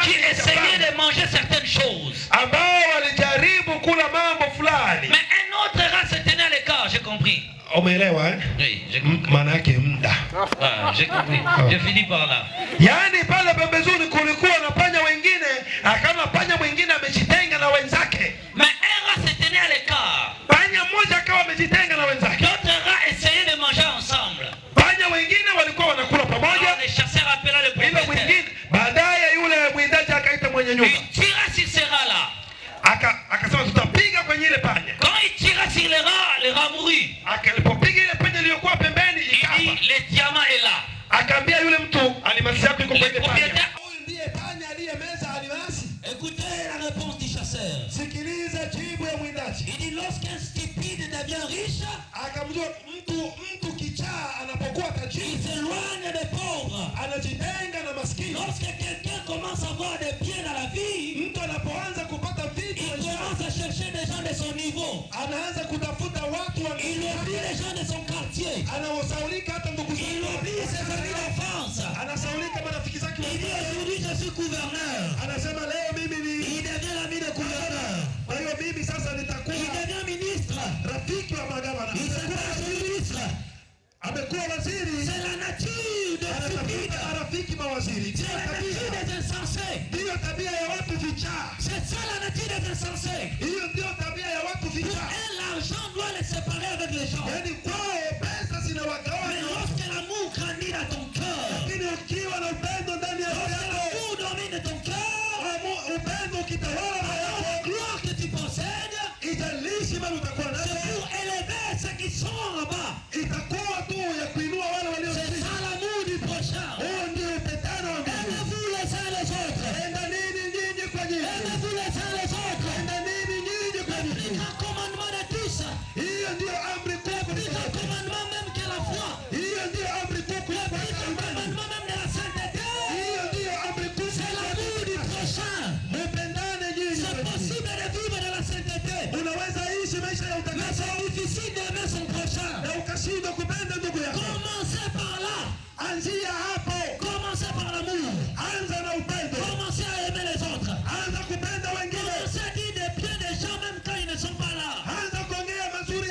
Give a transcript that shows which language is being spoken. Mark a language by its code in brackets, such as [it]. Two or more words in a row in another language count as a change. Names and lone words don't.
[fr] qui cha essayaient [sw] panya [fr] de manger certaines choses. [sw] ambao walijaribu kula mambo fulani. [fr] Mais un autre rat se tenait à l'écart, j'ai compris. [sw] Umeelewa eh? [fr] Oui, j'ai compris. [sw] Maana yake muda. [fr] Ah, j'ai compris. Je finis par là. [sw] Yaani pale pembezoni kulikuwa na panya wengine, akaona panya mwingine amejitenga na wenzake. [fr] Mais un rat se tenait à l'écart. [sw] Panya mmoja akawa amejitenga na wenzake. [fr] D'autres rats essayaient de manger ensemble. [sw] Panya wengine walikuwa wanakula pamoja. [fr] Alors le chasseur appela le [sw] Ile [fr] propriétaire. [sw] mwingine baadaye yule mwindaji akaita mwenye nyumba. [fr] Il tira sur ces rats-là. [sw] Akasema tutapiga kwenye ile panya. [fr] Quand il tira sur le rat mourut. [sw] Akalipopiga ile panya iliyokuwa pembeni [fr] Il [sw] ikafa. [fr] dit, le diamant est là. [sw] Akaambia yule mtu almasi yako iko [fr] Le [sw] kwenye panya. [fr] propriétaire. [sw] Huyu ndiye panya aliyemeza almasi. [fr] Écoutez la réponse du chasseur. [sw] Sikiliza jibu ya mwindaji. [fr] Il dit, lorsqu'un stupide devient riche, [sw] Akamjua mtu kichaa anapokuwa [fr] il [sw] tajiri [fr] s'éloigne des pauvres. [sw] anajitenga na maskini. [fr] Lorsque quelqu'un commence à avoir des biens dans la vie, [sw] Mtu anapoanza kupata vitu [fr] il commence à chercher des gens de son niveau. [sw] anaanza kutafuta watu wa [fr] Il oublie les gens de son quartier. [sw] anawasaulika hata ndugu [fr] Il [sw] zake. [fr] oublie ses amis d'enfance. [sw] Anasaulika marafiki zake. [fr] Il dit, aujourd'hui je suis gouverneur. [sw] Anasema leo mimi ni [fr] Il devient l'ami de gouverneur. [sw] kwa hiyo mimi sasa nitakuwa [fr] Il devient ministre. [sw] rafiki wa magavana. [fr] Il se passe ministre. [sw] Amekuwa waziri. [fr] C'est la nature des stupides. [sw] Anatafuta marafiki mawaziri. [fr] C'est la nature des insensés. [sw] Ndiyo tabia ya watu vichaa. [fr] C'est ça la nature des insensés. [sw] Hiyo ndiyo tabia ya watu [fr] Pour [sw] vichaa. [fr] eux, l'argent doit les séparer avec les gens. [sw] Yaani kwao pesa [fr] Mais [sw] zinawagawanya. [fr] lorsque l'amour grandit dans ton cœur, [sw] Lakini ukiwa na upendo ndani ya roho [fr] lorsque [sw] yako, [fr] l'amour domine ton cœur, [sw] upendo ukitawala roho [fr] alors [sw] yako, [fr] la gloire que tu possèdes, [sw] ijalishi mali utakuwa [fr] c'est [sw] nayo, [fr] pour élever ceux qui sont en bas. [sw] itakuwa tu ya kuinua wale walio [fr] C'est [sw] chini. [fr] ça l'amour du prochain. [sw] Huo ndio upendano wa Mungu. [fr] Aimez-vous les uns les autres. [sw] Penda nini nyinyi kwa nyinyi? [fr] Aimez-vous les uns les autres. [sw] Penda nini nyinyi kwa [fr] Le plus [sw] nyinyi? [fr] grand commandement de tous, [sw] Hiyo ndio amri kuu [fr] le plus [sw] kuliko [fr] grand [sw] zote. [fr] commandement même que la foi, [sw] Hiyo ndio amri kuu [fr] le [sw] kuliko [fr] plus grand [sw] imani. [fr] commandement même de la sainteté, [sw] Hiyo ndio amri kuu [fr] c'est l'amour du prochain. [sw] Mupendane nyinyi [fr] C'est [sw] kwa nyinyi. [fr] possible de vivre de la sainteté, [sw] Unaweza ishi maisha ya [fr] mais [sw] utakaso [fr] c'est difficile d'aimer son prochain. [sw] na ukashindwa kupenda ndugu yako. [fr] Commencez par là. [sw] Anzia hapo. [fr] Commencez par l'amour. [sw] Anza na upendo. [fr] Commencez à aimer les autres. [sw] Anza kupenda wengine. [fr] Commencez à dire des biens des gens même quand ils ne sont pas là. [sw] Anza kuongea